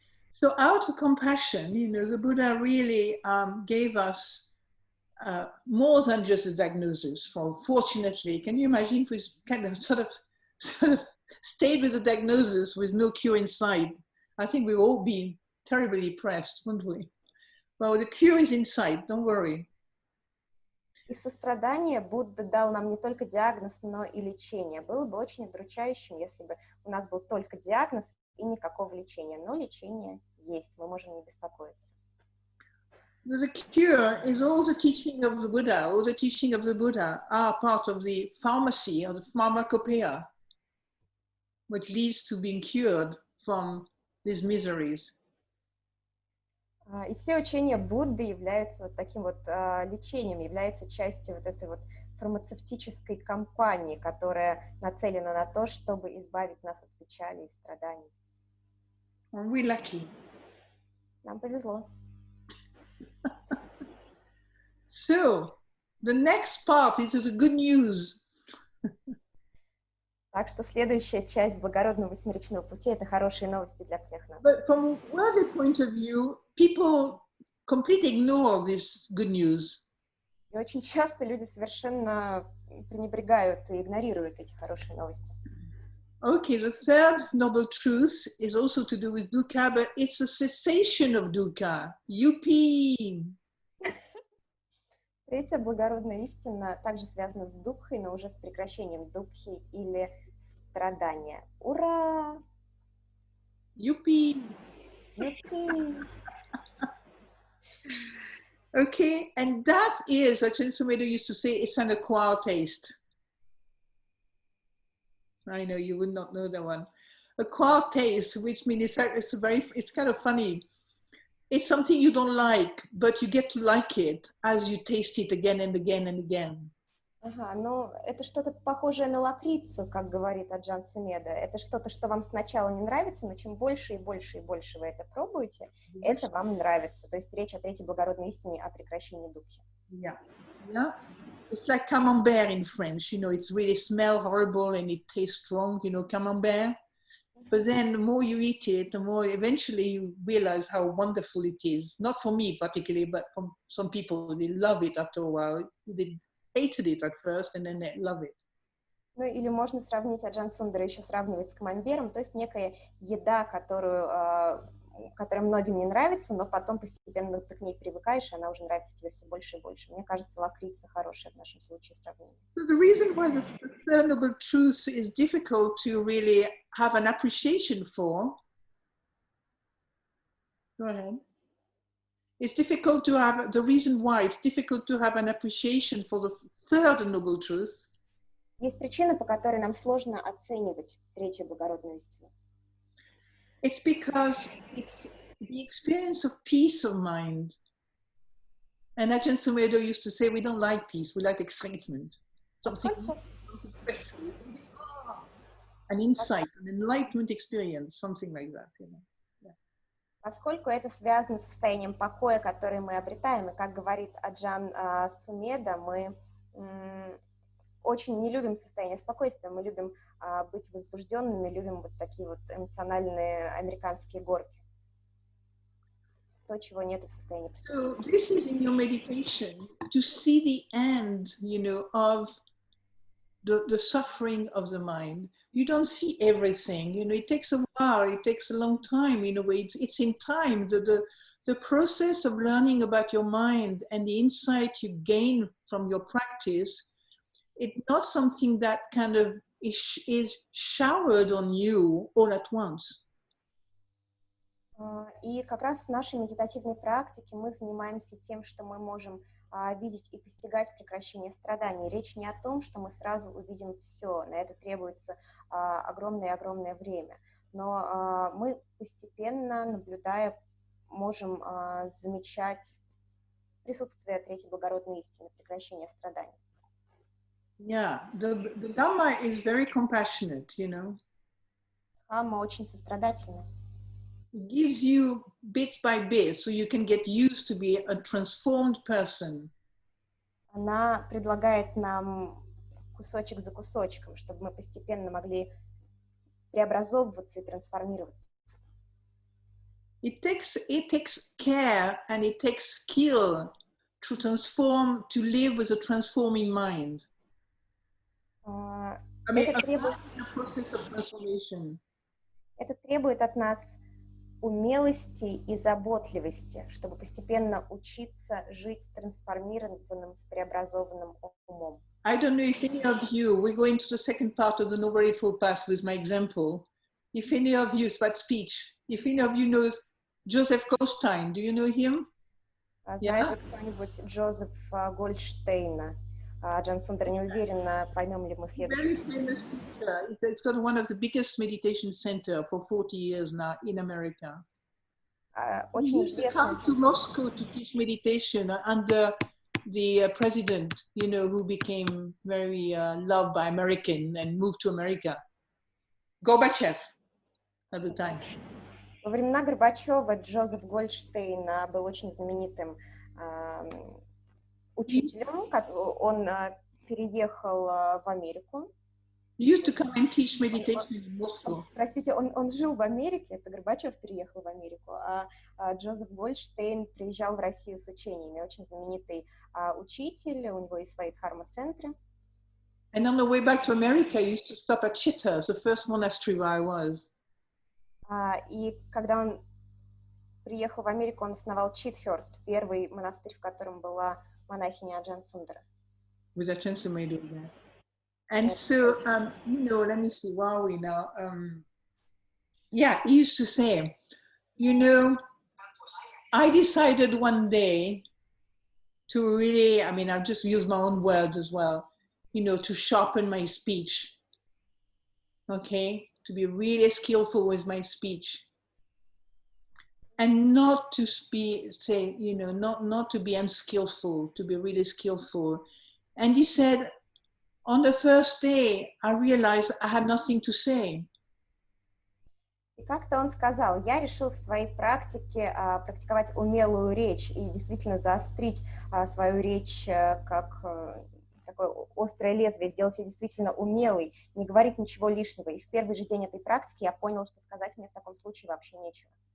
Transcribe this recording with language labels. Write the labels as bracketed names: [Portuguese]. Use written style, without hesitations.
[English] So out of compassion, the Buddha really gave us more than just a diagnosis. Fortunately, can you imagine if we kind of sort of stayed with the diagnosis with no cure inside? I think we've all been terribly depressed, wouldn't we? Well, the cure is inside, don't worry. [Russian] Из сострадания Будда дал нам не только диагноз, но и лечение. Было бы очень удручающим, если бы у нас был только диагноз и никакого лечения. Но лечение есть, мы можем не беспокоиться. [English] The cure is all the teaching of the Buddha. All the teaching of the Buddha are part of the pharmacy, or the pharmacopoeia, which leads to being cured from these miseries. [Russian] И все учения Будды являются вот таким вот лечением, является частью вот этой вот фармацевтической кампании, которая нацелена на то, чтобы избавить нас от печали и страданий. [English] We're lucky. [Russian] Нам повезло. [English] So, the next part is the good news. [Russian] Так что следующая часть Благородного Восьмеричного Пути — это хорошие новости для всех нас. [English] But from a worldly point of view, people completely ignore this good news. [Russian] И очень часто люди совершенно пренебрегают и игнорируют эти хорошие новости. [English] Okay, the third noble truth is also to do with dukkha, but it's a cessation of dukkha. Yuppie! [Russian] Третья благородная истина также связана с дукхой, но уже с прекращением дукхи или страдания. Ура! [English] Yuppie! [Russian] Юпи! [English] Okay, and that is, Ajan Sumedho used to say, it's an acquired taste. I know you would not know that one. Acquired taste, which means it's kind of funny. It's something you don't like, but you get to like it as you taste it again and again and again. [Russian] Ага, ну это что-то похожее на лакрицу, как говорит Аджан Сумедо. Это что-то, что вам сначала не нравится, но чем больше и больше и больше вы это пробуете, это вам нравится. То есть речь о третьей благородной истине, о прекращении духи. [English] Yeah, yeah. It's like camembert in French, it's really smell horrible and it tastes strong, camembert. But then the more you eat it, the more eventually you realize how wonderful it is. Not for me particularly, but for some people, they love it after a while. They hated it at first and then they love it. [Russian] Ну или можно сравнить, Аджан Сундара еще сравнивать с камамбером, то есть некая еда, которая многим не нравится, но потом постепенно ты к ней привыкаешь, и она уже нравится тебе все больше и больше. Мне кажется, лакрица хорошее в нашем случае сравнение. [English] The reason why the third noble truth is difficult to really have an appreciation for, go ahead. It's difficult to have, the reason why it's difficult to have an appreciation for the third noble truth. [Russian] Есть причина, по которой нам сложно оценивать третью благородную истину. [English] It's because it's the experience of peace of mind. And Ajan Sumedho used to say, we don't like peace, we like excitement. Something special. An insight, an enlightenment experience, something like that. [Russian] Поскольку это связано с состоянием покоя, которое мы обретаем, и, как говорит Аджан Сумедо, мы очень не любим состояние спокойствия, мы любим быть возбужденными, любим вот такие вот эмоциональные американские горки. То, чего нет в состоянии присутствия. [English] So this is in your meditation, to see the end, you know, of the suffering of the mind. You don't see everything, you know, it takes a while, it takes a long time, in a way, it's in time, the process of learning about your mind and the insight you gain from your practice, it's not something that kind of is showered on you all at once. [Russian] И как раз в нашей медитативной практике мы занимаемся тем, что мы можем видеть и постигать прекращение страданий. Речь не о том, что мы сразу увидим все, на это требуется огромное-огромное время. Но мы постепенно, наблюдая, можем замечать присутствие третьей благородной истины, прекращение страданий. [English] Yeah, the Dhamma is very compassionate, you know. [Russian] Дхамма очень сострадательна. [English] It gives you bit by bit, so you can get used to be a transformed person. [Russian] Она предлагает нам кусочек за кусочком, чтобы мы постепенно могли преобразовываться и трансформироваться. [English] It takes care and it takes skill to transform, to live with a transforming mind. I mean, a process of transformation. [Russian] Это требует от нас умелости и заботливости, чтобы постепенно учиться жить с трансформированным, с преобразованным умом. [English] I don't know if any of you, we go into the second part of the Noble Eightfold Path with my example. If any of you, it's about speech, if any of you knows Joseph Goldstein, do you know him? [Russian] Знает ли кто-нибудь Джозефа Гольдштейна? Аджан Сундарой, не уверена, поймем ли мы следующий. [English] Very famous teacher. It's got one of the biggest meditation center for 40 years now in America. [Russian] Очень [English] He used to come to Moscow to teach meditation under the president, you know, who became very loved by American and moved to America. Gorbachev at the time. [Russian] Во времена Горбачева Джозеф Гольдштейн был очень знаменитым учителем. Он переехал в Америку. [English] He used to come and teach meditation in Moscow. [Russian] Простите, он жил в Америке, это Горбачев переехал в Америку, а Джозеф Гольдштейн приезжал в Россию с учениями. Очень знаменитый учитель, у него есть свои дхарма-центры. [English] And on the way back to America, he used to stop at Chitta, the first monastery where I was. [Russian] И когда он приехал в Америку, он основал Читхёрст, первый монастырь, в котором была монахиня Аджан Сундара. [English] With Aджан Сундарой there. And so, you know, let me see, where are we now? Yeah, he used to say, you know, I decided one day to really, I mean, I'll just use my own words as well, you know, to sharpen my speech, okay? To be really skillful with my speech. And not to be, say, you know, not to be unskillful, to be really skillful. And he said, on the first day, I realized I had nothing to say. [Russian] И как-то он сказал, я решил в своей практике практиковать умелую речь и действительно заострить свою речь как такое острое лезвие, сделать ее действительно умелой, не говорить ничего лишнего. И в первый же день этой практики я понял, что сказать мне в таком случае вообще нечего.